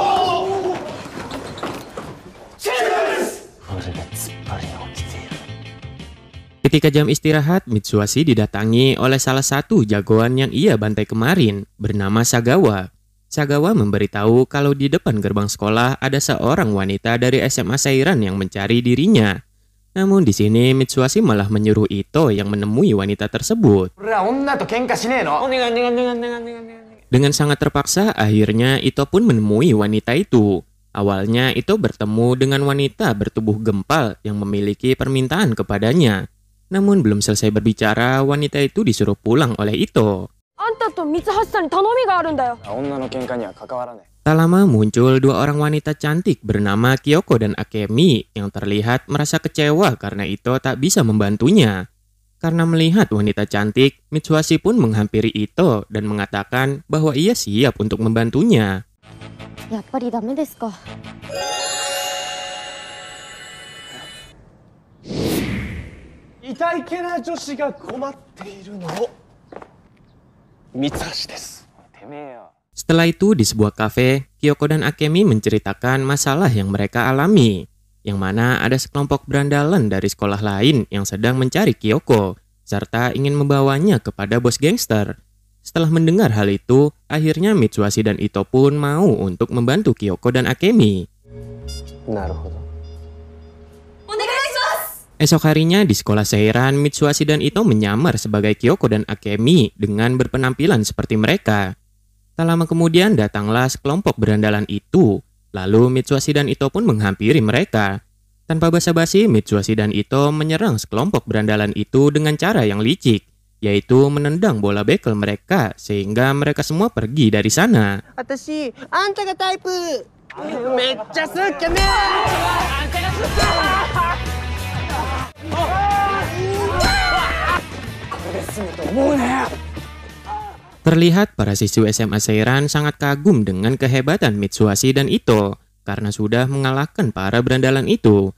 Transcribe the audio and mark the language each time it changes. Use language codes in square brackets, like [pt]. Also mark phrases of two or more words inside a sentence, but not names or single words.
[id] Ketika jam istirahat, Mitsuhashi didatangi oleh salah satu jagoan yang ia bantai kemarin, bernama Sagawa. Sagawa memberitahu kalau di depan gerbang sekolah ada seorang wanita dari SMA Seiran yang mencari dirinya. Namun di sini Mitsuhashi malah menyuruh Ito yang menemui wanita tersebut. [ja] 俺ら女と喧嘩しねえの。 [id] Dengan sangat terpaksa, akhirnya Ito pun menemui wanita itu. Awalnya Ito bertemu dengan wanita bertubuh gempal yang memiliki permintaan kepadanya. Namun belum selesai berbicara, wanita itu disuruh pulang oleh Ito. [ja] あんたと三橋さんに頼みがあるんだよ。女の喧嘩には関わらねえ。 [id] Tak lama muncul dua orang wanita cantik bernama Kyoko dan Akemi yang terlihat merasa kecewa karena Ito tak bisa membantunya. Karena melihat wanita cantik, Mitsuhashi pun menghampiri Ito dan mengatakan bahwa ia siap untuk membantunya. [ja] やっぱりダメですか。いたいけな女子が困っているの。三橋です。てめえよ。 [id] Setelah itu di sebuah kafe, Kyoko dan Akemi menceritakan masalah yang mereka alami. Yang mana ada sekelompok berandalan dari sekolah lain yang sedang mencari Kyoko, serta ingin membawanya kepada bos gangster. Setelah mendengar hal itu, akhirnya Mitsuhashi dan Ito pun mau untuk membantu Kyoko dan Akemi. [ja] なるほど。 [id] Esok harinya di sekolah Seiran, Mitsuhashi dan Ito menyamar sebagai Kyoko dan Akemi dengan berpenampilan seperti mereka. Tak lama kemudian datanglah sekelompok berandalan itu. Lalu Mitsuhashi dan Ito pun menghampiri mereka. Tanpa basa-basi, Mitsuhashi dan Ito menyerang sekelompok berandalan itu dengan cara yang licik, yaitu menendang bola bekel mereka sehingga mereka semua pergi dari sana. [ja] 私あんたがタイプ。めっちゃ好きね。 [id] Terlihat para siswi SMA Seiran sangat kagum dengan kehebatan Mitsuhashi dan Ito karena sudah mengalahkan para berandalan itu.